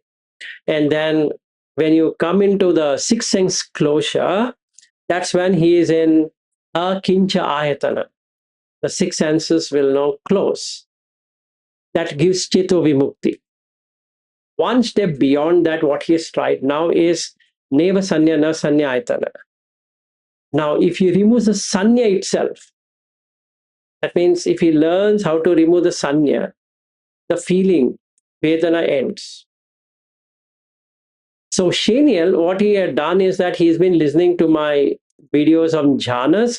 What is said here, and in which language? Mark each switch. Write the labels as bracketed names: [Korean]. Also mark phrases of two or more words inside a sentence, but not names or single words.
[English] And then when you come into the sixth sense closure, that's when he is in [Pali] akincha ayatana. [English] The 6 senses will now close. That gives [Pali] cheto vimukti. [English] One step beyond that, what he has tried now is [Pali] neva sanya na sanya ayatana. [English] Now, if he removes the sanya itself, that means if he learns how to remove the sanya, the feeling, vedana ends. So Shaniel, what he had done is that he's been listening to my videos on jhanas.